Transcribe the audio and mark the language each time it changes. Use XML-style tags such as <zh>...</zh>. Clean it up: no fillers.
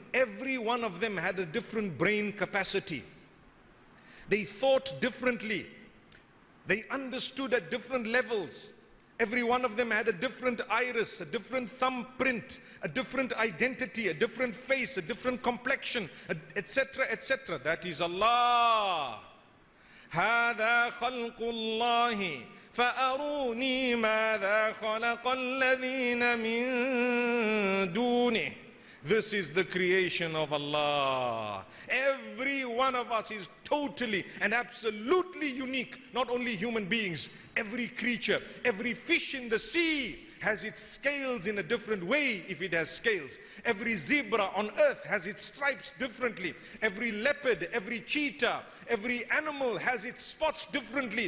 <en>Every one of them had a different brain capacity. They thought differently. They understood at different levels. Every one of them had a different iris, a different thumbprint, a different identity, a different face, a different complexion, etc., etc. That is Allah.</en> <ar>هذا خلق الله فأروني ماذا خلق الذين من دونه.</ar> <en>This is the creation of Allah. Every one of us is totally and absolutely unique. Not only human beings, every creature, every fish in the sea has its scales in a different way if it has scales. Every zebra on earth has its stripes differently. Every leopard, every cheetah, every animal has its spots differently.</en>